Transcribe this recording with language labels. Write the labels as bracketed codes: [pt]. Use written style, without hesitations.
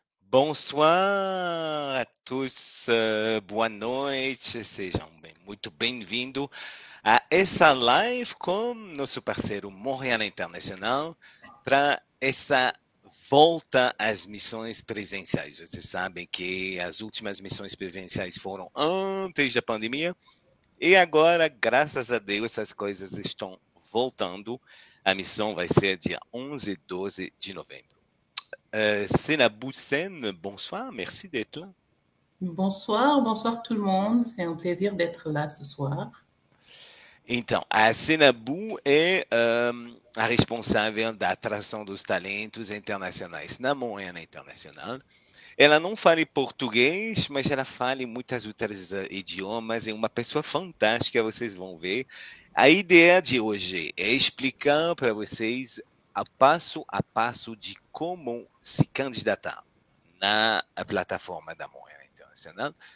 [pt] Bonsoir a todos, boa noite, sejam muito bem-vindos a essa live com nosso parceiro Montreal Internacional para essa volta às missões presenciais. Vocês sabem que as últimas missões presenciais foram antes da pandemia e agora, graças a Deus, as coisas estão voltando. A missão vai ser dia 11 e 12 de novembro. [fr] Sena Boussen, bonsoir, merci d'être là. Bonsoir, bonsoir tout le monde. C'est un plaisir d'être là ce soir. [pt] Então, a Senabu é a responsável da atração dos talentos internacionais na Moeda Internacional. Ela não fala português, mas ela fala muitas outras idiomas. É uma pessoa fantástica, vocês vão ver. A ideia de hoje é explicar para vocês a passo de como se candidatar na plataforma da Moeda Internacional.